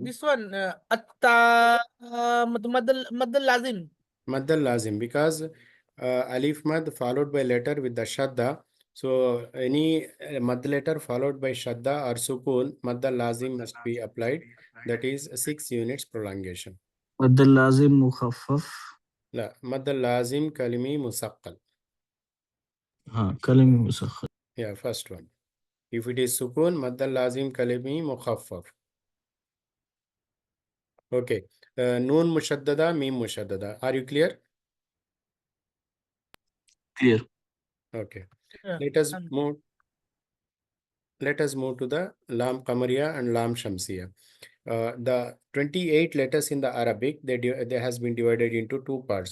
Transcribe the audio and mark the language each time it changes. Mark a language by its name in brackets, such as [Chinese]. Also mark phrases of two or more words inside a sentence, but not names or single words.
[English] this one, [Arabic] مد اللازم. مد اللازم, [English] because [Arabic] ألف مد [English] followed by letter with the shadda. So any mad letter followed by shadda or sukun, [Arabic] مد اللازم [English] must be applied. That is 6 units prolongation. [Arabic] مد اللازم مخفف. لا، مد اللازم كلمي مثقل. हाँ كلمة مسخر. [English] Yeah, first one. If it is sukun, [Arabic] مد اللازم كلمي مخفف. [English] Okay. [Arabic] نون مشددة، ميم مشددة. [English] Are you clear? Clear. Okay. Yeah, Let us and- move. Let us move to the [Arabic] لام قمرية [English] and [Arabic] لام شمسية. [English] The 28 letters in the Arabic, they has been divided into 2 parts.